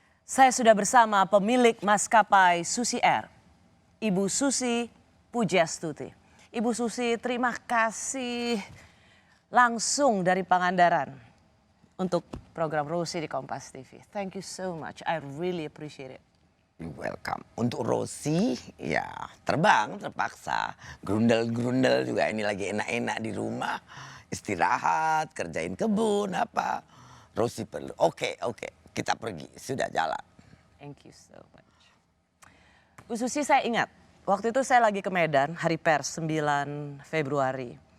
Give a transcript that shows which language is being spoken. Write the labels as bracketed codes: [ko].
[id] Saya sudah bersama pemilik maskapai Susi Air, Ibu Susi Pujiastuti. Ibu Susi, terima kasih langsung dari Pangandaran untuk program Rosi di Kompas TV. [en] Thank you so much, I really appreciate it. You're welcome. [id] Untuk Rosi, ya terbang terpaksa. Grundel-grundel juga, ini lagi enak-enak di rumah. Istirahat, kerjain kebun, apa. Rosi perlu, oke, kita pergi, sudah jalan. [en] Thank you so much. [id] Bu Susi, saya ingat, waktu itu saya lagi ke Medan, hari pers 9 Februari.